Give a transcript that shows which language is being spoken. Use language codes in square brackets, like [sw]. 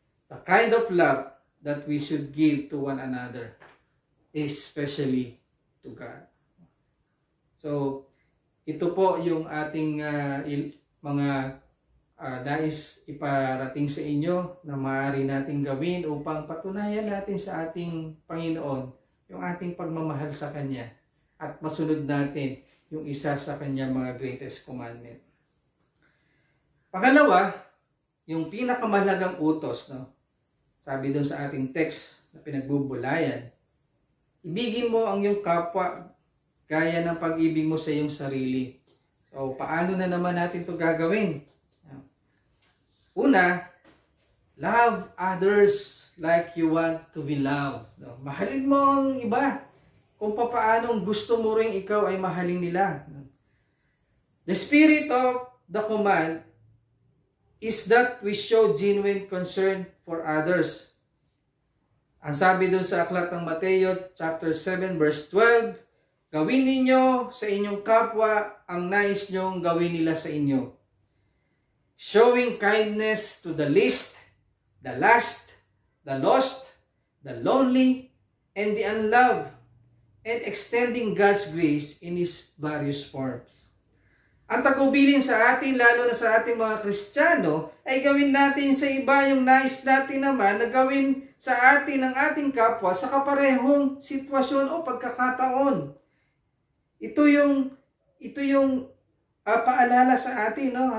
[en] The kind of love that we should give to one another, especially to God. [tl] So, ito po yung ating mga nais iparating sa inyo na maaari nating gawin upang patunayan natin sa ating Panginoon yung ating pagmamahal sa Kanya at masunod natin yung isa sa Kanyang mga [en] greatest commandment. [tl] Pangalawa, yung pinakamahalagang utos, no? Sabi doon sa ating text na pinagbubulayan, ibigin mo ang iyong kapwa gaya ng pag-ibig mo sa iyong sarili. So, paano na naman natin ito gagawin? Una, [en] Love others like you want to be loved. No? [tl] Mahalin mo ang iba kung papaanong gusto mo rin ikaw ay mahalin nila. [en] The spirit of the command is that we show genuine concern for others. [tl] Ang sabi doon sa aklat ng Mateo chapter 7 verse 12, gawin ninyo sa inyong kapwa ang nais nyong gawin nila sa inyo. [en] Showing kindness to the least, the last, the lost, the lonely, and the unloved, and extending God's grace in His various forms. [tl] Ang tagubilin sa atin, lalo na sa ating mga Kristiyano, ay gawin natin sa iba yung nais natin naman na gawin sa atin ng ating kapwa sa kaparehong sitwasyon o pagkakataon. Ito yung paalala sa atin, no?